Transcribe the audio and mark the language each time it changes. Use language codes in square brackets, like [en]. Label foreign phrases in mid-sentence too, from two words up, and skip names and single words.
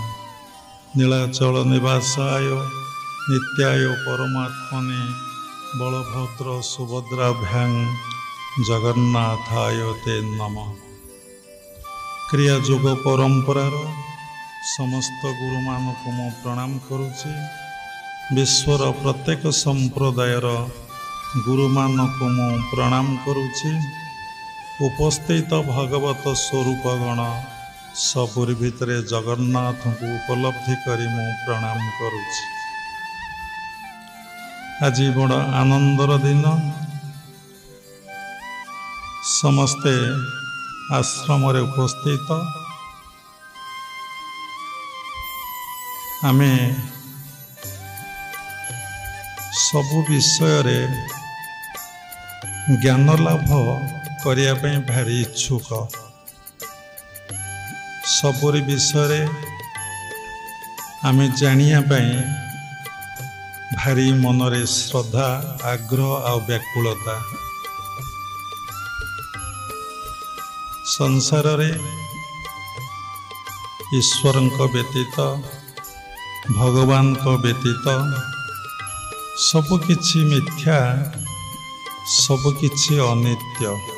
[sa] नीलाचल निवासाय नित्याय परमात्मने बलभद्र सुभद्राभ्यां जगन्नाथाय ते नमः। [or] କ୍ରିୟାଯୋଗ ପରମ୍ପରାର ସମସ୍ତ ଗୁରୁ ମାନଙ୍କୁ ମୁଁ ପ୍ରଣାମ କରୁଛି। ବିଶ୍ୱର ପ୍ରତ୍ୟେକ ସମ୍ପ୍ରଦାୟର ଗୁରୁ ମାନଙ୍କୁ ମୁଁ ପ୍ରଣାମ କରୁଛି। ଉପସ୍ଥିତ ଭଗବତ ସ୍ୱରୂପ ଗଣ ସବୁରି ଭିତରେ ଜଗନ୍ନାଥ କୁ ଉପଲବ୍ଧି କରି ମୁଁ ପ୍ରଣାମ କରୁଛି। ଆଜି ବଡ଼ ଆନନ୍ଦର ଦିନ। ସମସ୍ତେ ଆଶ୍ରମ ରେ ଉପସ୍ଥିତ। ଆମେ ସବୁ ବିଷୟ ରେ ଜ୍ଞାନ ଲାଭ କରିବା ପାଇଁ ଭାରି ଇଚ୍ଛୁକ। ସବୁରି ବିଷୟ ରେ ଆମେ ଜାଣିବା ପାଇଁ ଭାରି ମନରେ ଶ୍ରଦ୍ଧା ଆଗ୍ରହ ଓ ବ୍ୟାକୁଳତା। ସଂସାର ରେ ଈଶ୍ୱର ବ୍ୟତୀତ ଭଗବାନ କୁ ବ୍ୟତୀତ ସବୁକିଛି ମିଥ୍ୟା, ସବୁକିଛି ଅନିତ୍ୟ।